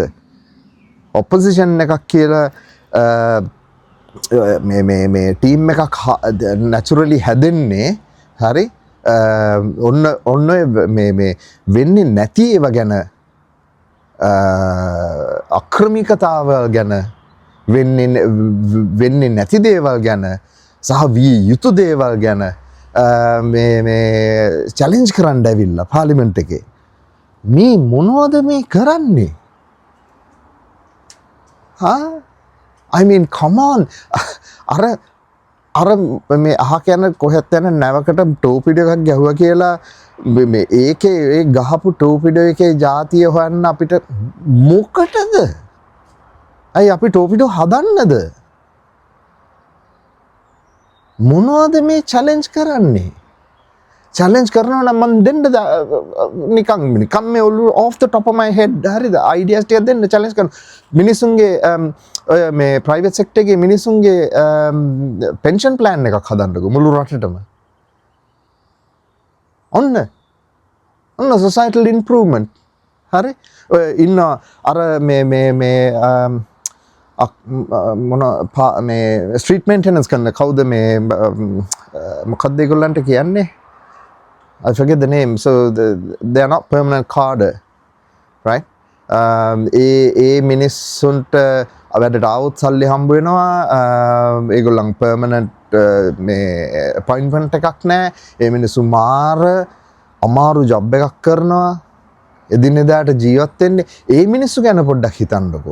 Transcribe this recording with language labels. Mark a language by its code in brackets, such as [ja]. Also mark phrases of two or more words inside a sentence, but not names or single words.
[si] ඔපොසිෂන් එකක් කියලා මේ ටීම් එකක් නැචරලි හැදෙන්නේ හරි ඔන්න මේ වෙන්නේ නැති ඒවා ගැන අක්‍රමිකතාවල් ගැන වෙන්නේ නැති දේවල් ගැන සහ විය යුතු දේවල් ගැන මේ චැලෙන්ජ් කරන්න ඇවිල්ලා පාර්ලිමේන්තු එකේ මේ මොනවද මේ කරන්නේ? [en] I mean, come on. [si] අර මේ අහක යන කොහෙත් යන නැවකට ටෝපිඩෝ එකක් ගැහුවා කියලා මේ ඒකේ ඒ ගහපු ටෝපිඩෝ එකේ જાතිය හොයන්න අපිට මොකටද? අයි අපි ටෝපිඩෝ හදන්නද? මොනවද මේ චැලෙන්ජ් කරන්නේ? චැලෙන්ජ් කරනවා නම් මම දෙන්න නිකන් මේ ඔළුව [en] off the top of my head [si] හරිද ideas ටික දෙන්න චැලෙන්ජ් කරන මිනිසුන්ගේ ඔය මේ [en] private sector [si] එකේ මිනිසුන්ගේ [en] pension plan [si] එකක් හදන්නකෝ මුළු රටටම. ඔන්න [en] societal improvement. [si] හරි ඔය ඉන්න අර මේ මේ [en] street maintenance [si] කරන කවුද මේ මොකක්ද ඒගොල්ලන්ට කියන්නේ? [en] I forget the name. So they are not permanent cadre, right? [si] ඒ මිනිස්සුන්ට වැඩට આવුත් සල්ලි හම්බ වෙනවා. ඒගොල්ලන් permanent මේ appointment එකක් නැහැ. ඒ මිනිස්සු අමාරු job එකක් කරනවා. එදිනෙදාට ජීවත් වෙන්නේ. ඒ මිනිස්සු ගැන පොඩ්ඩක් හිතන්නකෝ.